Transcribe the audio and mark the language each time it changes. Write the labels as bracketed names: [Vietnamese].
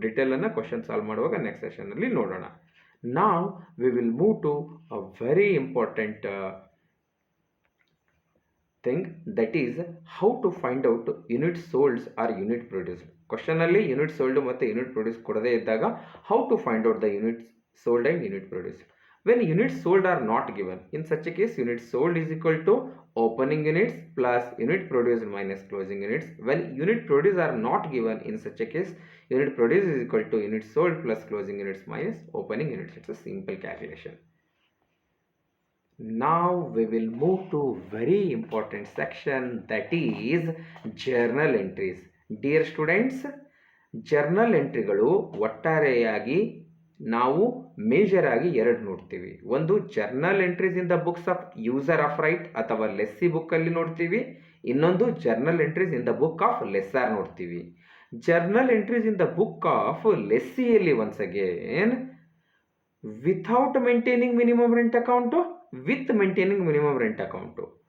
[Kannada] ಡೀಟೇಲನ್ನು question solve ಮಾಡುವಾಗ next ಸೆಷನಲ್ಲಿ ನೋಡೋಣ. ನಾವು [English] We will move to a very important thing, that is how to find out unit solds or unit produced. [Kannada] ಕ್ವಶನಲ್ಲಿ unit sold ಮತ್ತು unit produce ಕೊಡದೇ ಇದ್ದಾಗ [English] How to find out the unit sold and unit produced. When unit sold are not given, in such a case unit sold is equal to opening units plus unit produced minus closing units. When unit produced are not given, in such a case unit produced is equal to unit sold plus closing units minus opening units. It's a simple calculation. Now we will move to very important section, that is journal entries. Dear students, [Kannada] journal entryಗಳು ಒಟ್ಟಾರೆಯಾಗಿ ನಾವು major ಆಗಿ ಎರಡು ನೋಡ್ತೀವಿ. ಒಂದು journal entries in the books of user of right ಅಥವಾ lessee ಬುಕ್ಕಲ್ಲಿ ನೋಡ್ತೀವಿ. ಇನ್ನೊಂದು journal entries in the book of ಲೆಸ್ಸಾರ್ ನೋಡ್ತೀವಿ. Journal entries in the book of ಲೆಸ್ಸಿಯಲ್ಲಿ once again without maintaining minimum rent account, with maintaining minimum rent account.